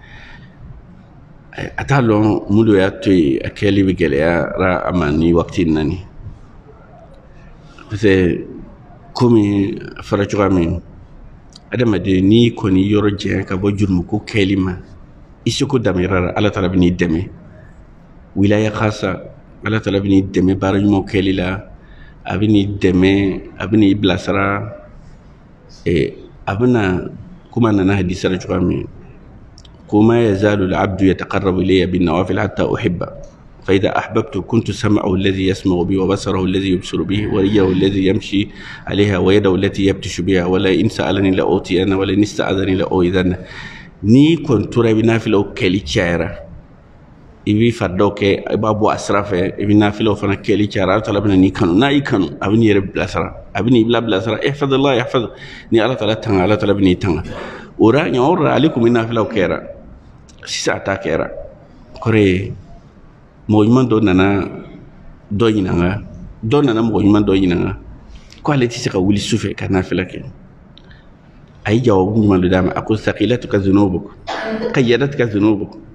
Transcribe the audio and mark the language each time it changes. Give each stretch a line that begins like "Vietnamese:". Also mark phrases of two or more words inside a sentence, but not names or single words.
Bambara: a t'a lɔn mun de y'a to yen a kɛli bɛ gɛlɛyara a ma ni wagati in na ni
French: parce que
Bambara: komi a fɔra cogoya min adamaden n'i kɔni yɔrɔ janya ka bɔ jurumuko kɛli ma i seko damayira la ala taala bɛ n'i dɛmɛ
Arabic: ولاية خاصة
Bambara: ala taala bɛ n'i dɛmɛ baara ɲumanw kɛli la a bɛ n'i dɛmɛ a bɛ n'i bilasira a bɛna komi a nana hadisa la cogoya min
Arabic: وما يزال العبد يتقرب إلي بالنوافل حتى أحبه فإذا أحببت كنت سمعه الذي يسمع به وبصره الذي يبصر به ورجله الذي يمشي عليها ويده التي يبتش بها ولا إن سألني لأوتينه ولا إن استعاذني لأعيذنه
Bambara: ni kontura bi nafila o kɛli cayara i bi fardaw kɛ i b'a bɔ a sira fɛ i bi nafilaw fana kɛli cayara ala taala bɛna n'i kanu n'a y'i kanu a bɛ n'i yɛrɛ bilasira a bɛ n'i bilasira
Arabic: احفظ الله يحفظ
Bambara: ni ala taala tanga ala taala bɛ n'i tanga o ra ɲɔgɔn ra ale kun bɛ nafilaw kɛra sisan a ta kɛra kɔrɔ ye mɔgɔ ɲuman dɔ nana dɔ ɲininka dɔ nana mɔgɔ ɲuman dɔ ɲininka ko ale tɛ se ka wuli sufɛ ka nafila kɛ a ye jawabu ɲuman dɔ d'a ma a ko
Arabic: ثقلتك ذنوبك قيدتك ذنوبك